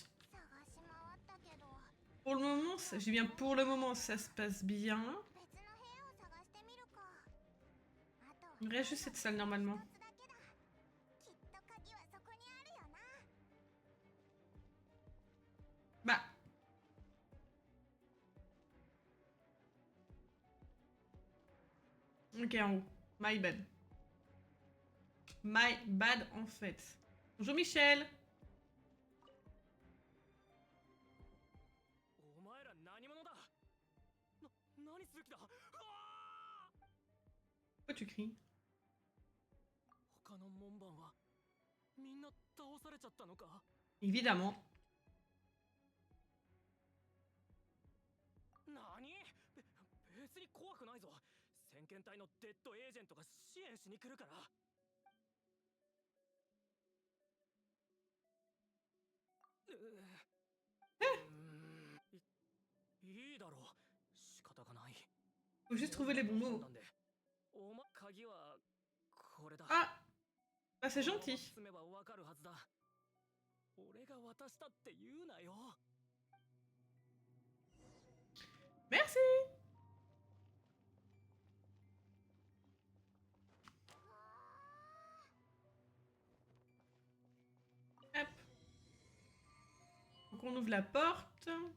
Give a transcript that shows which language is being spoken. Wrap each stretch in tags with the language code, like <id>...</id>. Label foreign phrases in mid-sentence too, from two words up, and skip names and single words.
<ja>探し回ったけど</ja> <fr>Pour le moment, j'ai bien pour le moment, ça se passe bien.</fr> <ja>別の部屋を探してみるか。あと</ja> <fr>Il me reste juste cette salle normalement.</fr> <ja>一つだけだ。きっと鍵はそこにあるよな。</ja> <fr>Bah. Ok, en haut.</fr> <en>My bad. My bad</en> <fr>en fait. Bonjour Michel.</fr> <ja>お前ら何者だ。何する気だ。うわー</ja> <fr>Pourquoi tu cries?</fr> <ja>他の門番はみんな倒されちゃったのか。</ja> <fr>Évidemment.</fr> <ja>何？別に怖くないぞ。先遣隊のデッドエージェントが支援しに来るから。いいだろう。仕方がない。</ja> <fr>Faut juste trouver les bons mots.</fr> <ja>お前鍵はこれだ。</ja> <fr>Ah. Bah c'est gentil.</fr> <ja>進めばわかるはずだ。俺が渡したって言うなよ。</ja> <fr>Merci. Hop. Donc on ouvre la porte.</fr>